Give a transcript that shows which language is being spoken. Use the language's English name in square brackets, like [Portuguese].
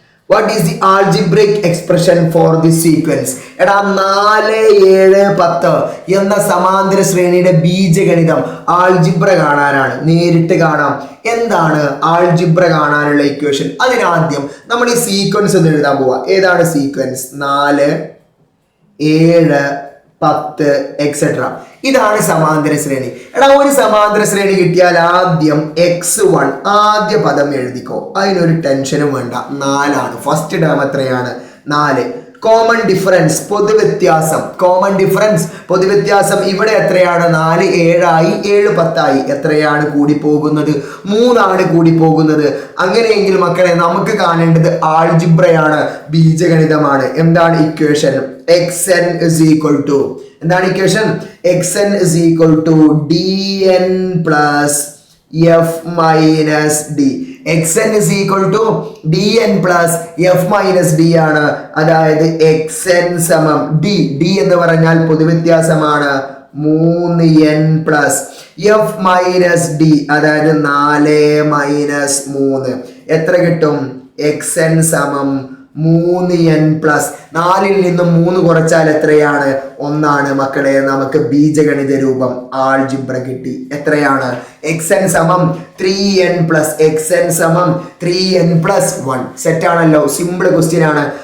[English] What is the algebraic expression for this sequence? [Malayalam] എടാ 4, 7, 10 എന്ന സമാന്തര ശ്രേണിയുടെ ബീജഗണിതം ആൾജിബ്ര കാണാനാണ്. നേരിട്ട് കാണാം. എന്താണ് ആൾജിബ്ര കാണാനുള്ള ഇക്വേഷൻ? അതിനാദ്യം നമ്മൾ ഈ സീക്വൻസ് ഒന്ന് എഴുതാൻ പോവാ. ഏതാണ് സീക്വൻസ്? 4, 7, 10 എക്സെട്ര. ഇതാണ് സമാന്തര ശ്രേണി. എടാ, ഒരു സമാന്തര ശ്രേണി കിട്ടിയാൽ ആദ്യം x1 ആദ്യ പദം എഴുതിക്കോ. അതിനൊരു ടെൻഷനും വേണ്ട. 4 ആണ്. ഫസ്റ്റ് ടേം എത്രയാണ്? 4. Common difference, പൊതുവ്യത്യാസം. കോമൺ ഡിഫറൻസ്, പൊതുവ്യത്യാസം ഇവിടെ എത്രയാണ്? 4 7 ആയി, 7 10 ആയി. എത്രയാണ് കൂടി പോകുന്നത്? 3 ആണ് കൂടി പോകുന്നത്. അങ്ങനെയെങ്കിൽ മക്കളെ, നമുക്ക് കാണേണ്ടത് ആൾജിബ്രയാണ്, ബീജഗണിതമാണ്. എന്താണ് equation? [English] xn is equal to, [Malayalam] എന്താണ് equation? [English] xn is equal to dn plus f minus d. xn is equal to dn plus f minus d ആണ്. [Malayalam] അതായത് xn സമം d എന്ന് പറഞ്ഞാൽ പൊതുവ്യത്യാസമാണ്. [English] 3n plus f minus d, അതായത് 4 minus 3 [Malayalam] എത്ര കിട്ടും? xn സമം 3n പ്ലസ് 4ൽ നിന്നും 3 കുറച്ചാൽ എത്രയാണ്? 1 ആണ്. മക്കളെ, നമുക്ക് ബീജഗണിത രൂപം ആൾജിബ്ര കിട്ടി. എത്രയാണ്? xn സമം 3n പ്ലസ് xn സമം 3n പ്ലസ് 1. സെറ്റ് ആണല്ലോ? സിമ്പിൾ ക്വസ്റ്റ്യൻ ആണ്.